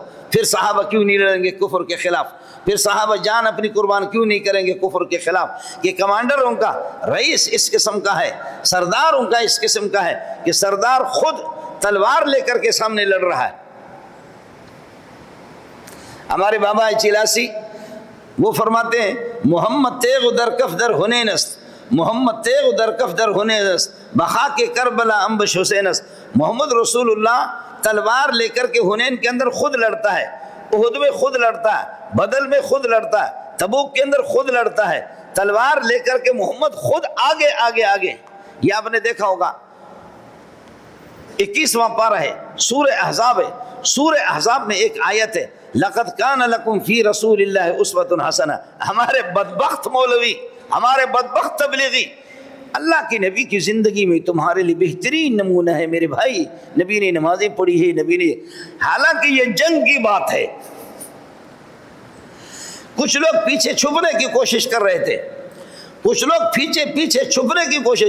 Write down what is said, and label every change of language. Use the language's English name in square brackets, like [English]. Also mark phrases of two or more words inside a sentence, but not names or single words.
[Urdu] پھر صحابہ کیوں نہیں لڑیں گے کفر کے خلاف؟ پھر صحابہ جان اپنی قربان کیوں نہیں کریں گے کفر کے خلاف؟ کہ کمانڈر ان کا رئیس اس قسم کا ہے، سردار ان کا اس قسم کا ہے کہ سردار خود تلوار لے کر کے سامنے لڑ رہا ہے. ہمارے بابا چلاسی وہ فرماتے ہیں [Persian] محمد تیغ در کف در حنین است، محمد تیغ در کف در حنین است، بخاک کربلا انبش حسین است. [Urdu] محمد رسول اللہ تلوار لے کر کے حنین کے اندر خود لڑتا ہے، احد میں خود لڑتا ہے، بدل میں خود لڑتا ہے، تبوک کے اندر خود لڑتا ہے. تلوار لے کر کے محمد خود آگے آگے آگے. یہ آپ نے دیکھا ہوگا 21واں پارہ ہے، سورہ احزاب ہے. سورہ احزاب میں ایک آیت ہے [Arabic] لَقَدْ كَانَ لَكُمْ فِي رَسُولِ اللَّهِ أُسْوَةٌ حَسَنَةٌ. [Urdu] ہمارے بدبخت مولوی، ہمارے بدبخت تبلیغی، اللہ کے نبی کی زندگی میں تمہارے لیے بہترین نمونہ ہے میرے بھائی. نبی نے نمازیں پڑھی ہے، نبی نے، حالانکہ یہ جنگ کی بات ہے. کچھ لوگ پیچھے چھپنے کی کوشش کر رہے تھے، کچھ لوگ پیچھے چھپنے کی کوشش.